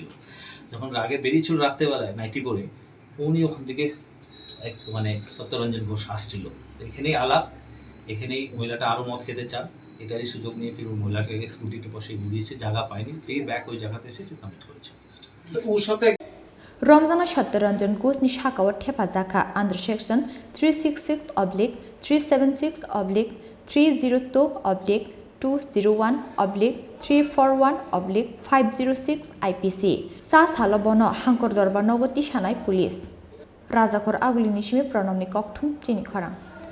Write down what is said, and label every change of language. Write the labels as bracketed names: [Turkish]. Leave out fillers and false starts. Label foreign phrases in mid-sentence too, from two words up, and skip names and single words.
[Bangla] যখন রাগে বেরিয়েছিল রাত্রেবেলায় নাইটি পরে, উনি ওখান থেকে এক মানে সত্যরঞ্জন ঘোষ আসছিল। এখানেই আলাপ, এখানেই মহিলাটা আরও মদ খেতে চান, এটারই সুযোগ নিয়ে ফির মহিলাটাকে স্কুটিতে বসে ঘুরিয়েছে, জায়গা পায়নি, ফির ব্যাক ওই জায়গাতে এসে কমিট করেছে অফিসটা। ওর সাথে [Terebu] रमजाना सत्यरंजन घोषनि साखाव हेफाजाखा [English] under section [Terebu] 366/372/301/341/506 IPC सा सालबन हांकर दरबार नगति सानाय पुलिस राजाखर आगुलिनि सिमे प्रणमनि ककथुम चिनि खरां।